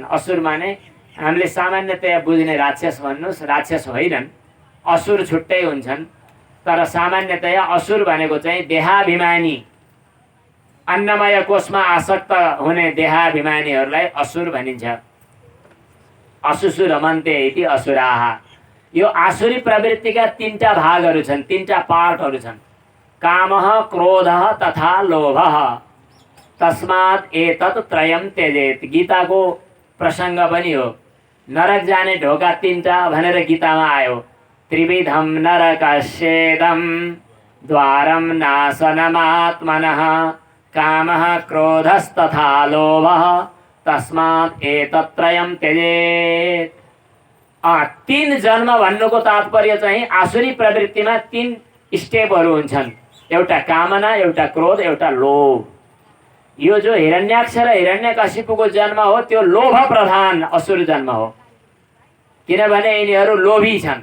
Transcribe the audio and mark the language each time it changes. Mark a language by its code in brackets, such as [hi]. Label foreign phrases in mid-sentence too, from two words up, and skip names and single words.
[ne] असुर माने हामीले सामान्यतया बुझ्ने राक्षस भन्नुहोस्, राक्षस होइनन्, असुर छुट्टै हुन्छन्। तर सामान्यतया असुर भनेको चाहिँ देहाभिमानी, अन्नमय कोषमा आसक्त हुने देहाभिमानीहरूलाई असुर भनिन्छ। [sa] असुसु रमन्ते इति असुराः। [ne] यो आसुरी प्रवृत्तिका 3टा भागहरू छन्, 3टा पार्टहरू छन्। [sa] कामः, क्रोधः तथा लोभः। तस्मात् एतत् त्रयं त्यजेत्। [ne] गीताको प्रसङ्ग पनि हो। नरक जाने ढोका 3टा भनेर गीतामा आयो। [sa] त्रिविधं नरकस्येदं द्वारं नाशनमात्मनः, कामः क्रोधस्तथा लोभः, तस्मात् एतत् त्रयं त्यजेत्। [ne] तीन जन्म भन्नुको तात्पर्य चाहिँ आसुरी प्रवृत्तिमा तीन स्टेपहरू हुन्छन्। एउटा कामना, एउटा क्रोध, एउटा लोभ। यो जो हिरण्याक्ष र हिरण्यकशिपुको जन्म हो त्यो लोभ प्रधान असुर जन्म हो, किनभने यिनीहरू लोभी छन्।